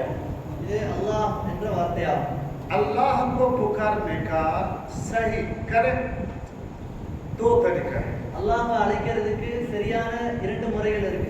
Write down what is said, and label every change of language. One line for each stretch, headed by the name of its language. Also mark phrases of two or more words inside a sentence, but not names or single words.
Tamil: இது அல்லாஹ் என்ற வார்த்தையாகும்।
Hindi: अल्लाह को पुकारने का सही करेक्ट 2 तरीका है।
Tamil: அல்லாஹ்வை அழைக்கிறதுக்கு சரியான 2 முறைகள் இருக்கு।